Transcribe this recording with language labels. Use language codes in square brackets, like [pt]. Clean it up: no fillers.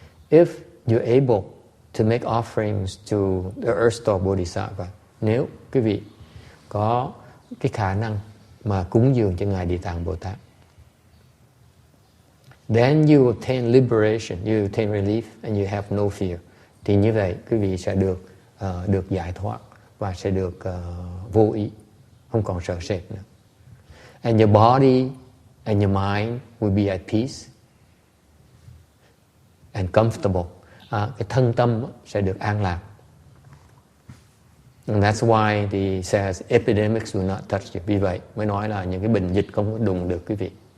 [en] If you're able to make offerings to the Earth Store Bodhisattva, [vi] nếu quý vị có cái khả năng mà cúng dường cho ngài Địa Tạng Bồ Tát, [en] then you obtain liberation, you obtain relief, and you have no fear. [vi] Thì như vậy quý vị sẽ được giải thoát và sẽ được vô ý, không còn sợ sệt nữa. [en] And your body and your mind will be at peace and comfortable. [vi] Cái thân tâm sẽ được an lạc. [en] And that's why he says epidemics will not touch you. [vi] Vì vậy mới nói là những cái bệnh dịch không có đụng được quý vị.